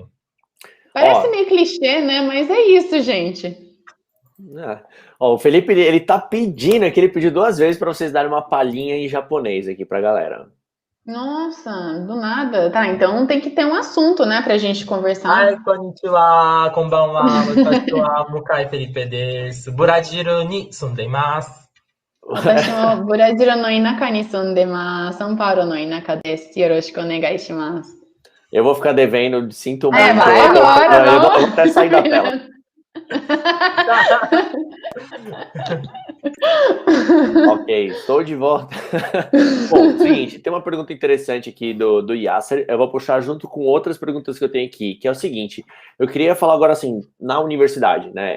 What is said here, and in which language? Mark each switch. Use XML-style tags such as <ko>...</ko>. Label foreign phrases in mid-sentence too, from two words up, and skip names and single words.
<pt>Parece meio clichê, né? Mas é isso, gente. O Felipe, ele tá pedindo aqui, ele pediu 2 vezes para vocês darem uma palhinha em japonês aqui pra galera. Nossa, do nada. Tá, então tem que ter um assunto, né, pra gente conversar. Ai,</pt> <ja>こんにちは、こんばんは、私は Mukai Felipe です. ブラジルに住んでます. 私もブラジルの田舎に住んでます. São Paulo no inaka desu. よろしくお願いします.</ja> <pt>Eu vou ficar devendo, sinto muito. Vai agora, eu vou até sair da tela. Ok, estou de volta. Bom, seguinte, tem uma pergunta interessante aqui do Yasser. Eu vou puxar junto com outras perguntas que eu tenho aqui, que é o seguinte: eu queria falar agora assim, na universidade, né?</pt>